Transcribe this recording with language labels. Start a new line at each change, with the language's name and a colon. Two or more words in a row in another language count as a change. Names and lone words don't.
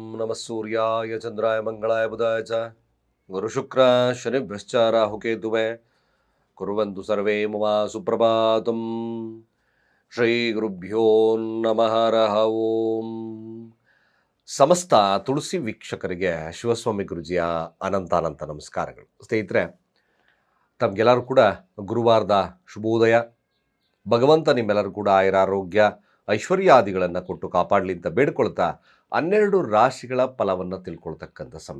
Sanskrit: नमः सूर्याय चंद्राय मंगलाय बुधाय च गुरुशुक्र शनिभ्यश्च राहुकेतुवे कुर्वन्तु सर्वे मम सुप्रभातम् ಶ್ರೀ ಗುರುಭ್ಯೋ ನಮಃ ಹರಃ ಓಂ.
Kannada: ಸಮಸ್ತ ತುಳಸಿ ವೀಕ್ಷಕರಿಗೆ ಶಿವಸ್ವಾಮಿ ಗುರುಜಿಯ ಅನಂತ ನಮಸ್ಕಾರಗಳು. ಸ್ನೇಹಿತರೆ, ತಮಗೆಲ್ಲರೂ ಕೂಡ ಗುರುವಾರದ ಶುಭೋದಯ. ಭಗವಂತ ನಿಮ್ಮೆಲ್ಲರೂ ಕೂಡ ಆಯುರಾರೋಗ್ಯ ಐಶ್ವರ್ಯಾದಿಗಳನ್ನು ಕೊಟ್ಟು ಕಾಪಾಡಲಿ ಅಂತ ಬೇಡ್ಕೊಳ್ತಾ 12 ರಾಶಿಗಳ ಫಲವನ್ನು ತಿಳ್ಕೊಳ್ತಕ್ಕಂಥ ಸಮಯ.